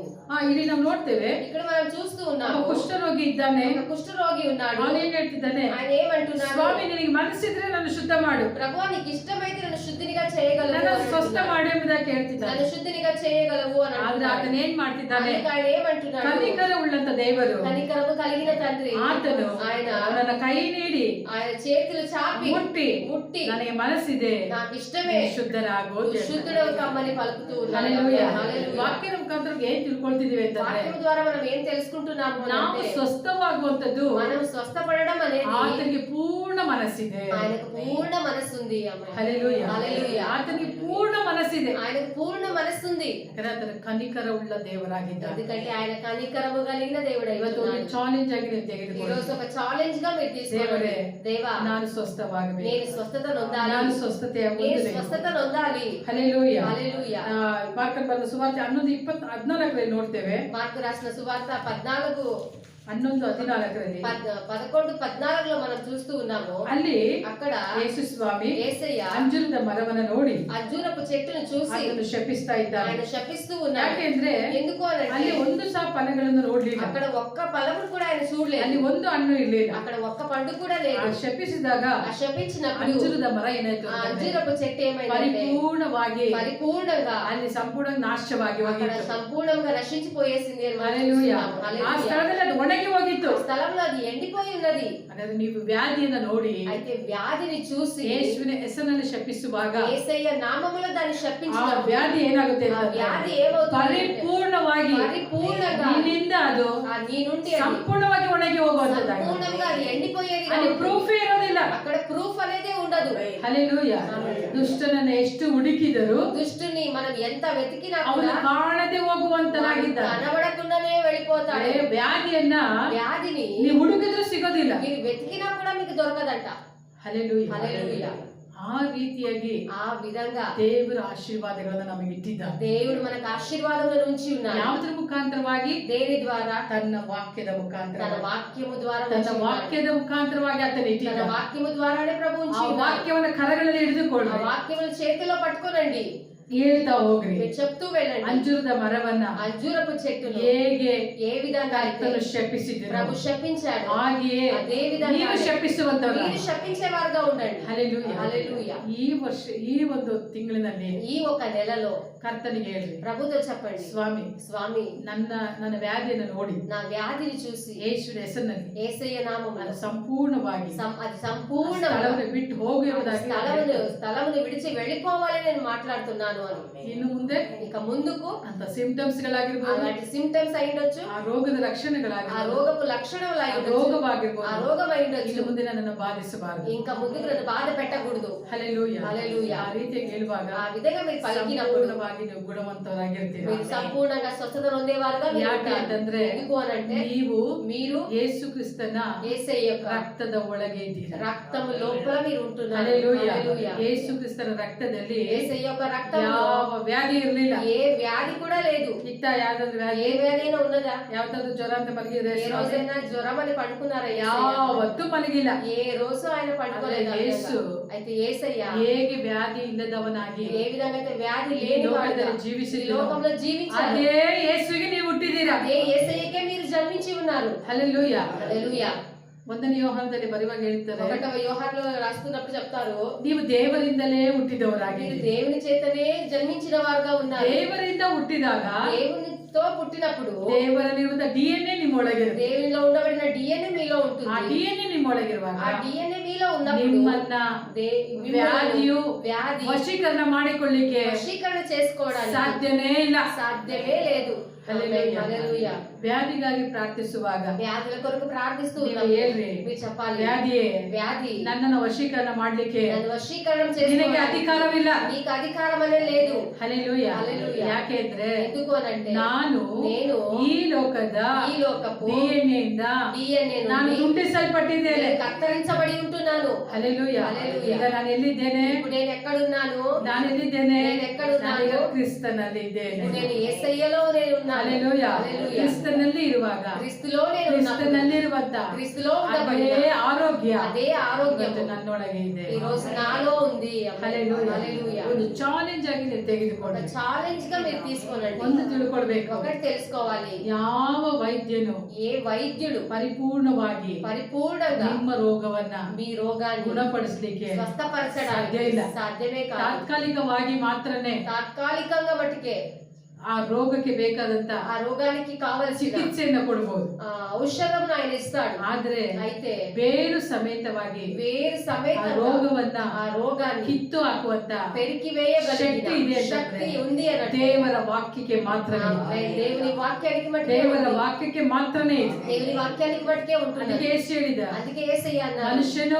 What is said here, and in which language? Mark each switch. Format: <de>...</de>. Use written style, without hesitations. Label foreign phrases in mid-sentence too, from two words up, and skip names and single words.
<kn>ಇಲ್ಲಿ ನಾವು ನೋಡ್ತೇವೆ,</kn> <te>ఇక్కడ మనం చూస్తూ ఉన్నాము</te> <kn>ಕುಷ್ಠರೋಗಿ ಇದ್ದಾನೆ.</kn> <te>ఒక కుష్ఠరోగి ఉన్నాడు.</te> <kn>ಅವನು ಏನ್ ಹೇಳ್ತಿದ್ದಾನೆ?</kn> <te>ఆయన ఏమంటున్నాడు?</te> <kn>ಸ್ವಾಮಿ, ನಿನಗೆ ಮನಸ್ಸಿದ್ರೆ ನನ್ನ ಶುದ್ಧ ಮಾಡು,</kn> <te>ప్రభువా నీకు ఇష్టమైతే నన్ను శుద్ధినిగా చేయగలవు,</te> <kn>ನನ್ನ ಸ್ವಸ್ಥ ಮಾಡು ಎಂಬುದಾಗಿ ಹೇಳ್ತಿದ್ದಾನೆ.</kn> <te>నన్ను శుద్ధినిగా చేయగలవు అని</te> <kn>ಆದ್ರೆ ಆತನ ಏನ್ ಮಾಡ್ತಿದ್ದಾನೆ?</kn> <te>ఆయన ఏమంటున్నాడు?</te> <kn>ಕನಿಕರ ಉಳ್ಳಂತ ದೇವರು,</kn> <te>కనికరము కలిగిన తండ్రి</te> <kn>ಆತನು</kn> <te>ఆయన</te> <kn>ಅವನ ಕೈ ನೀಡಿ</kn> <te>ఆయన చేతులు చాపి</te> <kn>ಮುಟ್ಟಿ ನನಗೆ ಮನಸ್ಸಿದೆ,</kn> <te>నాకు ఇష్టమే</te> <kn>ಶುದ್ಧರಾಗು,</kn> <te>శుద్ధుడవు కమ్మని పలుకుతూ ఉన్నాడు. హల్లెలూయా. హల్లెలూయా.</te> <kn>ವಾಕ್ಯದ ಮುಖಾಂತರ ಏನ್ ತಿಳ್ಕೊಳ್ತಿದೀವಿ ಅಂತಂದ್ರೆ</kn> <te>వాక్యం ద్వారా మనం ఏం తెలుసుకుంటున్నాము</te> <kn>ನಾವು</kn> <te>అంటే</te> <kn>ಸ್ವಸ್ಥವಾಗುವಂತದ್ದು</kn> <te>మనం స్వస్థపడడం అనేది</te> <kn>ಆತನಿಗೆ ಪೂರ್ಣ ಮನಸ್ಸಿದೆ.</kn> <te>ఆయనకు పూర్ణ మనస్సు ఉంది. హల్లెలూయా. హల్లెలూయా.</te> <kn>ಆತನಿಗೆ ಪೂರ್ಣ ಮನಸ್ಸಿದೆ.</kn> <te>ఆయనకు పూర్ణ మనస్సు ఉంది.</te> <kn>ಯಾಕಂದ್ರೆ ಆತನ ಕನಿಕರ ಉಳ್ಳ ದೇವರಾಗಿದ್ದಾನೆ.</kn> <te>ఎందుకంటే ఆయన కనికరము కలిగిన దేవుడై</te> <kn>ಇವತ್ತು</kn> <te>ఉన్నాడు.</te> <kn>ಒಂದು ಚಾಲೆಂಜ್ ಆಗಿ ನೀವು</kn> <te>ఈ</te> <kn>ತೆಗೆದುಕೊಳ್ಳಿ.</kn> <te>రోజు ఒక ఛాలెంజ్ గా మీరు తీసుకోండి. దేవా,</te> <kn>ನಾನು ಸ್ವಸ್ಥವಾಗಬೇಕು,</kn> <te>నేను స్వస్థత నొందాలి,</te> <kn>ನಾನು ಸ್ವಸ್ಥತೆಯ</kn> <te>నేను</te> <kn>ಹೊಂದಬೇಕು.</kn> <te>స్వస్థత నొందాలి.</te> <kn>ಹಲ್ಲೆಲೂಯಾ.</kn> <te>హల్లెలూయా.</te> <kn>ಮಾರ್ಕನ ಬರೆದ ಸುವಾರ್ತೆ 11:14 ನೋಡ್ತೇವೆ.</kn> <te>మార్కు రాసిన సువార్త 11:14 11:14 మనం చూస్తూ ఉన్నాము.</te> <kn>ಅಲ್ಲಿ</kn> <te>అక్కడ</te> <kn>ಯೇಸು ಸ್ವಾಮಿ</kn> <te>యేసయ్య</te> <kn>ಅಂಜೂರದ ಮರವನ್ನು ನೋಡಿ</kn> <te>అంజూరపు చెట్టును చూసి</te> <kn>ಅದನ್ನು ಶಪಿಸ್ತಾ ಇದ್ದಾನೆ.</kn> <te>ఆయన శపిస్తూ ఉన్నాడు.</te> <kn>ಯಾಕೆಂದ್ರೆ</kn> <te>ఎందుకు</te> <kn>ಅಲ್ಲಿ</kn> <te>అంటే</te> <kn>ಒಂದು ಸಹ ಫಲಗಳನ್ನು ನೋಡ್ಲಿಲ್ಲ,</kn> <te>అక్కడ ఒక్క ఫలమును కూడా ఆయన చూడలేదు,</te> <kn>ಅಲ್ಲಿ ಒಂದು ಹಣ್ಣು ಇರ್ಲಿಲ್ಲ.</kn> <te>అక్కడ ఒక్క పండు కూడా లేదు.</te> <kn>ಶಪಿಸಿದಾಗ</kn> <te>ఆ శపించినప్పుడు</te> <kn>ಅಂಜೂರದ ಮರ ಏನಾಯ್ತು</kn> <te>ఆ</te> <kn>ಅಂತಂದ್ರೆ</kn> <te>అంజూరపు చెట్టు ఏమైందంటే పరిపూర్ణంగా</te> <kn>ಅಲ್ಲಿ ಸಂಪೂರ್ಣ ನಾಶವಾಗಿ</kn> <te>అక్కడ</te> <kn>ಹೋಗಿತ್ತು.</kn> <te>సంపూర్ణంగా నశించిపోయేసింది అని మనం హల్లెలూయా. చూస్తున్నాము.</te> <kn>ಆ</kn> <te>హల్లెలూయా.</te> <kn>ಸ್ಥಳದಲ್ಲಿ ಅದು ಒಣಗಿ ಹೋಗಿತ್ತು.</kn> <te>ఆ స్థలంలో అది ఎండిపోయి ఉన్నది.</te> <kn>ಹಾಗಾದ್ರೆ ನೀವು ವ್ಯಾಧಿಯನ್ನ ನೋಡಿ</kn> <te>అయితే వ్యాధిని చూసి</te> <kn>ಯೇಸುವಿನ ಹೆಸರನ್ನು ಶಪಿಸುವಾಗ</kn> <te>యేసయ్య నామములో దాన్ని</te> <kn>ಆ</kn> <te>శపించినప్పుడు</te> <kn>ವ್ಯಾಧಿ ಏನಾಗುತ್ತೆ</kn> <te>ఆ</te> <kn>ಅಂತಂದ್ರೆ</kn> <te>వ్యాధి ఏమవుతుంది?</te> <kn>ಪರಿಪೂರ್ಣವಾಗಿ</kn> <te>పరిపూర్ణంగా</te> <kn>ನಿನ್ನಿಂದ ಅದು</kn> <te>నీ నుండి అది</te> <kn>ಸಂಪೂರ್ಣವಾಗಿ ಒಣಗಿ ಹೋಗುವಂತದ್ದಾಗಿ</kn> <te>సంపూర్ణంగా అది ఎండిపోయేది.</te> <kn>ಅಲ್ಲಿ ಪ್ರೂಫ್ ಇರೋದಿಲ್ಲ.</kn> <te>అక్కడ ప్రూఫ్ అనేది ఉండదు.</te> <kn>ಹಲ್ಲೆಲೂಯಾ. ದುಷ್ಟನನ್ನ ಎಷ್ಟು ಹುಡುಕಿದರೂ</kn> <te>దుష్టుని మనం ఎంత వెతికినా</te> <kn>ಅವನು</kn> <te>కూడా</te> <kn>ಕಾಣದೆ ಹೋಗುವಂತನಾಗಿದ್ದ.</kn> <te>కనబడకుండానే వెళ్ళిపోతాడు.</te> <kn>ವ್ಯಾಧಿಯನ್ನ</kn> <te>వ్యాధిని</te> <kn>ನೀವು ಹುಡುಕಿದ್ರೂ ಸಿಗೋದಿಲ್ಲ.</kn> <te>మీరు వెతికినా కూడా మీకు దొరకదంట.</te> <kn>ಹಲ್ಲೆಲೂಯಾ.</kn> <te>హల్లెలూయా.</te> <kn>ಆ ರೀತಿಯಾಗಿ</kn> <te>ఆ విధంగా</te> <kn>ದೇವರ ಆಶೀರ್ವಾದಗಳನ್ನು ನಮಗೆ ಇಟ್ಟಿದ್ದಾನೆ.</kn> <te>దేవుడు మనకు ఆశీర్వాదములను ఉంచి ఉన్నాడు.</te> <kn>ಯಾವುದರ ಮುಖಾಂತರವಾಗಿ?</kn> <te>దేని ద్వారా?</te> <kn>ತನ್ನ ವಾಕ್ಯದ ಮುಖಾಂತರ,</kn> <te>తన వాక్యము ద్వారా</te> <kn>ತನ್ನ</kn> <te>ఉంచి ఉన్నాడు.</te> <kn>ವಾಕ್ಯದ ಮುಖಾಂತರವಾಗಿ ಆತನ</kn> <te>తన</te> <kn>ಇಟ್ಟಿದ್ದಾನೆ.</kn> <te>వాక్యము ద్వారానే ప్రభు</te> <kn>ಆ</kn> <te>ఉంచి ఉన్నాడు.</te> <kn>ವಾಕ್ಯವನ್ನು ಕರಗಳಲ್ಲಿ</kn> <te>ఆ</te> <kn>ಹಿಡಿದುಕೊಳ್ಳಿ,</kn> <te>వాక్యమును చేతిలో పట్టుకోనండి,</te> <kn>ಹೇಳ್ತಾ ಹೋಗ್ರಿ.</kn> <te>మీరు చెప్తూ వెళ్ళండి.</te> <kn>ಅಂಜೂರದ ಮರವನ್ನ</kn> <te>అంజూరపు చెట్టును</te> <kn>ಹೇಗೆ</kn> <te>ఏ విధంగా అయితే</te> <kn>ಕರ್ತನು ಶಪಿಸಿದನು</kn> <te>ప్రభు శపించాడు,</te> <kn>ಹಾಗೆಯೇ</kn> <te>అదే విధంగా</te> <kn>ನೀವು ಶಪಿಸುವಂತವರ.</kn> <te>మీరు శపించేవారుగా ఉండండి.</te> <kn>ಹಲ್ಲೆಲೂಯಾ.</kn> <te>హల్లెలూయా.</te> <kn>ಈ ವರ್ಷ ಈ ಒಂದು ತಿಂಗಳಿನಲ್ಲಿ</kn> <te>ఈ ఒక నెలలో</te> <kn>ಕರ್ತನಿಗೆ ಹೇಳ್ರಿ,</kn> <te>ప్రభుతో చెప్పండి,</te> <kn>ಸ್ವಾಮಿ</kn> <te>స్వామి</te> <kn>ನನ್ನ ವ್ಯಾಧಿಯನ್ನು ನೋಡಿ</kn> <te>నా వ్యాధిని చూసి</te> <kn>ಯೇಸುವಿನ ಹೆಸರಿನಲ್ಲಿ</kn> <te>యేసయ్య నామములో</te> <kn>ಅದು ಸಂಪೂರ್ಣವಾಗಿ</kn> <te>అది సంపూర్ణంగా</te> <kn>ಸ್ಥಳವನ್ನು ಬಿಟ್ಟು ಹೋಗು ಎಂಬುದಾಗಿ</kn> <te>స్థలమును విడిచి వెళ్ళిపోవాలని నేను మాట్లాడుతున్నాను అని.</te> <kn>ಇನ್ನು ಮುಂದೆ</kn> <te>ఇక ముందుకు</te> <kn>ಅಂತ ಸಿಂಪ್ಟಮ್ಸ್ ಗಳಾಗಿರ್ಬೋದು,</kn> <te>అలాంటి ಸಿಂಪ್ಟಮ್ಸ್ ಅయ్యుండొచ్చు,</te> <kn>ಆ ರೋಗದ</kn> <te>ఆ</te> <kn>ಲಕ್ಷಣಗಳಾಗಿರ್ಬೋದು,</kn> <te>రోగపు లక్షణములు</te> <kn>ಆ</kn> <te>అయ్యుండొచ్చు,</te> <kn>ರೋಗವಾಗಿರ್ಬೋದು,</kn> <te>ఆ రోగం అయ్యుండొచ్చు.</te> <kn>ಇನ್ನು ಮುಂದೆ ನನ್ನನ್ನು ಬಾಧಿಸಬಾರದು.</kn> <te>ఇంకా ముందుకు నన్ను బాధ పెట్టకూడదు.</te> <kn>ಹಲ್ಲೆಲೂಯಾ.</kn> <te>హల్లెలూయా.</te> <kn>ಆ ರೀತಿಯಾಗಿ ಹೇಳುವಾಗ</kn> <te>ఆ విధంగా మీరు పలికినప్పుడు</te> <kn>ಸಂಪೂರ್ಣವಾಗಿ ಸಂಪೂರ್ಣವಾಗಿ ನೀವು ಗುಣವಂತರಾಗಿರ್ತೀರ.</kn> <te>మీరు సంపూర్ణంగా స్వస్థత పొందేవారుగా మీరు</te> <kn>ಯಾಕೆ</kn> <te>ఉంటారు.</te> <kn>ಅಂತಂದ್ರೆ</kn> <te>ఎందుకు అనంటే</te> <kn>ನೀವು</kn> <te>మీరు</te> <kn>ಯೇಸು ಕ್ರಿಸ್ತನ</kn> <te>యేసయ్య యొక్క</te> <kn>ರಕ್ತದ ಒಳಗೆ ಇದ್ದೀರಾ.</kn> <te>రక్తము లోపల మీరు ఉంటున్నారు.</te> <kn>ಹಲ್ಲೆಲೂಯಾ.</kn> <te>హల్లెలూయా.</te> <kn>ಯೇಸು ಕ್ರಿಸ್ತನ ರಕ್ತದಲ್ಲಿ</kn> <te>యేసయ్య యొక్క రక్తంలో</te> <kn>ಯಾವ ವ್ಯಾಧಿ ಇರಲಿಲ್ಲ.</kn> <te>ఏ వ్యాధి కూడా లేదు.</te> <kn>ಇತ್ತ ಯಾವ್ದಾದ್ರು ವ್ಯಾಧಿ,</kn> <te>ఏ వ్యాధి అయినా ఉన్నదా?</te> <kn>ಯಾವ್ದಾದ್ರು ಜ್ವರ ಅಂತ ಮಲಗಿದ್ರೆ</kn> <te>ఏ రోజైనా జ్వరం అని పడుకున్నారా?</te> <kn>ಯಾವತ್ತೂ ಮಲಗಿಲ್ಲ.</kn> <te>ఏ రోజు ఆయన పడుకోలేదు.</te> <kn>ಆದರೆ యేసు</kn> <te>అయితే యేసయ్య</te> <kn>ಹೇಗೆ ವ್ಯಾಧಿ ಇಲ್ಲದವನಾಗಿ</kn> <te>ఏ విధంగా అయితే వ్యాధి</te> <kn>ಈ</kn> <te>లేని వాడుగా</te> <kn>ಲೋಕದಲ್ಲಿ</kn> <te>ఈ</te> <kn>ಜೀವಿಸಿದ್ರು,</kn> <te>లోకంలో జీవించారు.</te> <kn>ಅದೇ ಯೇಸುವಿಗೆ ನೀವು ಹುಟ್ಟಿದ್ದೀರಾ.</kn> <te>అదే యేసయ్యకే మీరు జన్మించి ఉన్నారు.</te> <kn>ಹಲ್ಲೆಲೂಯಾ.</kn> <te>హల్లెలూయా.</te> <kn>1ನೇ ಯೋಹಾನದಲ್ಲಿ ಬರುವಾಗ ಹೇಳ್ತಾರೆ,</kn> <te>1వ యోహానులో రాస్తున్నప్పుడు చెప్తారు,</te> <kn>ನೀವು ದೇವರಿಂದಲೇ ಹುಟ್ಟಿದವರಾಗಿ.</kn> <te>మీరు దేవుని చేతనే జన్మించిన వారుగా ఉన్నారు.</te> <kn>ದೇವರಿಂದ ಹುಟ್ಟಿದಾಗ</kn> <te>దేవునితో పుట్టినప్పుడు</te> <kn>ದೇವರಲ್ಲಿರುವ DNA ನಿಮ್ಮೊಳಗಿರುತ್ತೆ.</kn> <te>దేవునిలో ఉండబడిన డిఎన్ఏ మీలో</te> <kn>ಆ</kn> <te>ఉంటుంది.</te> <kn>DNA ನಿಮ್ಮೊಳಗಿರುವಾಗ</kn> <te>ఆ డిఎన్ఏ మీలో ఉన్నప్పుడు</te> <kn>ನಿಮ್ಮನ್ನ ವ್ಯಾಧಿಯು</kn> <te>వ్యాధి</te> <kn>ವಶೀಕರಣ ಮಾಡಿಕೊಳ್ಳಿಕ್ಕೆ</kn> <te>వశీకరణ చేసుకోవడానికి</te> <kn>ಸಾಧ್ಯನೇ ಇಲ್ಲ.</kn> <te>సాధ్యమే లేదు. హల్లెలూయా. హల్లెలూయా.</te> <kn>ವ್ಯಾಧಿಗಾಗಿ ಪ್ರಾರ್ಥಿಸುವಾಗ</kn> <te>వ్యాధుల కొరకు ప్రార్థిస్తూ</te> <kn>ನೀವು</kn> <te>ఉన్నప్పుడు</te> <kn>ಹೇಳ್ರಿ,</kn> <te>మీరు చెప్పాలి,</te> <kn>ವ್ಯಾಧಿಯೇ</kn> <te>వ్యాధి</te> <kn>ನನ್ನನ್ನು ವಶೀಕರಣ ಮಾಡ್ಲಿಕ್ಕೆ</kn> <te>నన్ను వశీకరణం</te> <kn>ನಿನಗೆ</kn> <te>చేసుకోవడానికి</te> <kn>ಅಧಿಕಾರವಿಲ್ಲ.</kn> <te>నీకు అధికారం అనే లేదు.</te> <kn>ಹಲ್ಲೆಲೂಯಾ.</kn> <te>హల్లెలూయా.</te> <kn>ಯಾಕೆಂದ್ರೆ</kn> <te>ఎందుకు అనంటే</te> <kn>ನಾನು</kn> <te>నేను</te> <kn>ಈ ಲೋಕದ</kn> <te>ఈ లోకపు</te> <kn>DNA ಇಂದ</kn> <te>డిఎన్ఏ</te> <kn>ನಾನು</kn> <te>నుండి</te> <kn>ತುಂಬಿಸಲ್ಪಟ್ಟಿದ್ದೇನೆ.</kn> <te>నేను కత్తరించబడి ఉంటున్నాను.</te> <kn>ಹಲ್ಲೆಲೂಯಾ. ಹಲ್ಲೆಲೂಯಾ. ಈಗ ನಾನು ಎಲ್ಲಿದ್ದೇನೆ?</kn> <te>ఇప్పుడు నేను ఎక్కడున్నాను?</te> <kn>ನಾನು ಎಲ್ಲಿದ್ದೇನೆ?</kn> <te>నేను ఎక్కడున్నాను?</te> <kn>ನಾನೀಗ ಕ್ರಿಸ್ತನಲ್ಲಿ ಇದ್ದೇನೆ.</kn> <te>ఇప్పుడు నేను యేసయ్యలో నేను ఉన్నాను.</te> <kn>ಹಲ್ಲೆಲೂಯಾ.</kn> <te>హల్లెలూయా.</te> <kn>ಕ್ರಿಸ್ತನಲ್ಲಿ ಇರುವಾಗ</kn> <te>క్రీస్తులో నేను ఉన్నప్పుడు,</te> <kn>ಕ್ರಿಸ್ತನಲ್ಲಿರುವಂತ</kn> <te>క్రీస్తులో</te> <kn>ಅದೇ</kn> <te>ఉండబడిన</te> <kn>ಆರೋಗ್ಯ</kn> <te>అదే ఆరోగ్యం</te> <kn>ಇವತ್ತು ನನ್ನೊಳಗೆ ಇದೆ.</kn> <te>ఈ రోజు నాలో ఉంది.</te> <kn>ಹಲ್ಲೆಲೂಯಾ.</kn> <te>హల్లెలూయా.</te> <kn>ಒಂದು ಚಾಲೆಂಜ್ ಆಗಿ ನೀವು</kn> <te>ఒక</te> <kn>ತೆಗೆದುಕೊಳ್ಳಿ.</kn> <te>ఛాలెంజ్ గా మీరు తీసుకోనండి.</te> <kn>ಒಂದು ತಿಳ್ಕೊಳ್ಬೇಕು,</kn> <te>ఒకటి తెలుసుకోవాలి,</te> <kn>ಯಾವ ವೈದ್ಯನು</kn> <te>ఏ వైద్యుడు</te> <kn>ಪರಿಪೂರ್ಣವಾಗಿ</kn> <te>పరిపూర్ణంగా</te> <kn>ನಿಮ್ಮ ರೋಗವನ್ನ</kn> <te>మీ రోగాన్ని</te> <kn>ಗುಣಪಡಿಸಲಿಕ್ಕೆ ಸಾಧ್ಯ</kn> <te>స్వస్థపరచడానికి</te> <kn>ಇಲ್ಲ.</kn> <te>సాధ్యమే కాదు.</te> <kn>ತಾತ್ಕಾಲಿಕವಾಗಿ ಮಾತ್ರನೇ</kn> <te>తాత్కాలికంగా మట్టుకే</te> <kn>ಆ ರೋಗಕ್ಕೆ ಬೇಕಾದಂತ</kn> <te>ఆ రోగానికి కావలసిన</te> <kn>ಚಿಕಿತ್ಸೆಯನ್ನ ಕೊಡಬಹುದು.</kn> <te>ఔషధం ఆయన ఇస్తాడు.</te> <kn>ಆದ್ರೆ</kn> <te>అయితే</te> <kn>ಬೇರು ಸಮೇತವಾಗಿ</kn> <te>వేరు</te> <kn>ಆ</kn> <te>సమేతంగా</te> <kn>ರೋಗವನ್ನ</kn> <te>ఆ రోగాన్ని</te> <kn>ಕಿತ್ತು ಹಾಕುವಂತ</kn> <te>పెరికి</te> <kn>ಶಕ್ತಿ</kn> <te>వేయగలిగిన</te> <kn>ಇದೆ</kn> <te>శక్తి</te> <kn>ಅಂತಂದ್ರೆ</kn> <te>ఉంది అన్నట్టు</te> <kn>ದೇವರ ವಾಕ್ಯಕ್ಕೆ ಮಾತ್ರನೇ ಇದೆ.</kn> <te>దేవుని వాక్యానికి మట్టుకే</te> <kn>ದೇವರ</kn> <te>ఉంది.</te> <kn>ವಾಕ್ಯಕ್ಕೆ ಮಾತ್ರನೇ ಇದೆ.</kn> <te>దేవుని వాక్యానికి మట్టుకే ఉంటుంది.</te> <kn>ಅದಕ್ಕೆ ಯೇಸು ಹೇಳಿದ,</kn> <te>అందుకే యేసయ్య అన్నారు,</te> <kn>ಮನುಷ್ಯನು</kn>